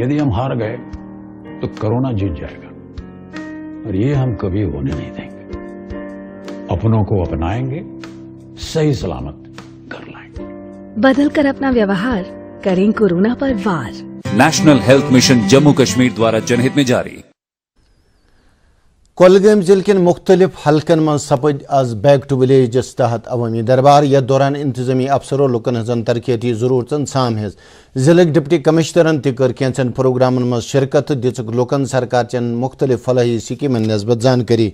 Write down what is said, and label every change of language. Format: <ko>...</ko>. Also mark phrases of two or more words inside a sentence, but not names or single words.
<ur>یدی ہم ہار گئے تو کورونا جیت جائے گا، اور یہ ہم کبھی ہونے نہیں دیں گے۔ اپنوں کو اپنائیں گے، صحیح سلامت کر لائیں گے۔ بدل کر اپنا ویوہار کریں کورونا پر وار۔ نیشنل ہیلتھ مشن جموں کشمیر دوارا جنہت میں جاری۔</ur> <ks>کولگام ضلع کن مختلف حلقن من سپد آز</ks> <en>back to villages</en> <ks>تحت عوامی دربار یتھ دوران انتظامی افسروں لکن ہزن ترقیتی ضرورتن سام ہز ضلع ڈپٹی کمشنرن تہ کر کینچن پروگرامن من شرکت دژک لکن سرکار چن مختلف فلاحی سکیمن نسبت زانکاری۔</ks>